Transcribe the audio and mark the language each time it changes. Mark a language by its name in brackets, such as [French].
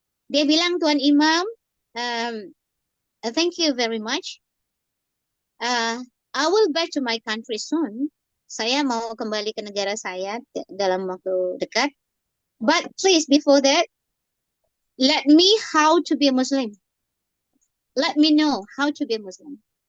[Indonesian] Dia bilang, Tuan Imam, [English] thank you very much. I will back to my country soon. [Indonesian] Saya mau kembali ke negara saya dalam waktu dekat. [English] But please, before that, let me how to be a Muslim. Let me know how to be a Muslim.